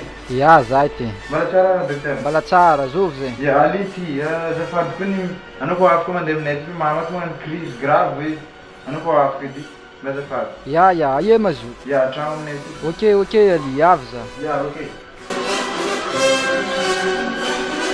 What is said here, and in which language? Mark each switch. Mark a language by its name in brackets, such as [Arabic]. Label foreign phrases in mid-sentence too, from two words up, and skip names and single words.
[Malagasy] Ya, zaity. Mbala tsara dokter? Mbala tsara, zovy zay. Ya, ality, Zafat kony anao ko afaka mandeha aminay aty mamako magnano [French] crise grave [Malagasy] hoe anao ko afaka edy mba Zafat. Ya, aie mazo. Ya, antragno aminay aty. Ok, Ali, avy za. Ya, ok.